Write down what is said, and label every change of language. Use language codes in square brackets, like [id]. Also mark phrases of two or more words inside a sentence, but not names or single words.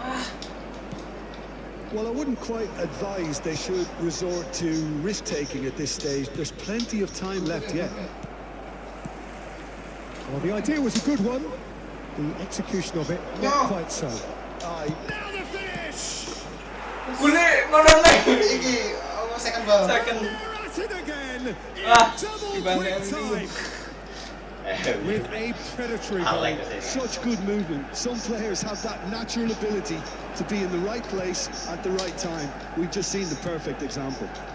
[en] Well, I wouldn't quite advise they should resort to risk-taking at this stage. There's plenty of time left yet. Well, the idea was a good one. The execution of it, not quite so. Aye. Now the finish! [jv] Boleh ngono lagi. Iki [en] second ball. [jv] Second. [en] They're at it again! In Ah, double [id] dibanding [en] quick [id] MU. [en] time! With a predatory I goal. like this. Such good movement. Some players have that natural ability to be in the right place at the right time. We've just seen the perfect example.